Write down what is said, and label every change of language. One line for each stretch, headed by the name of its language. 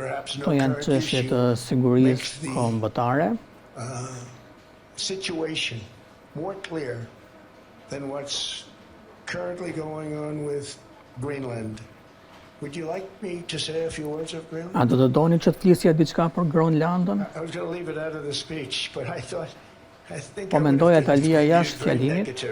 Albanian: Këto janë çështje të sigurisë kombëtare.
English: Situation more clear than what's currently going on with Greenland. Would you like me to say a few words of Greenland?
Albanian: A do të doni që të flisja diçka për Groenlandën?
English: I was going to leave it out of the speech, but I think
Albanian: Po mendoja ta lija jashtë fjalimit.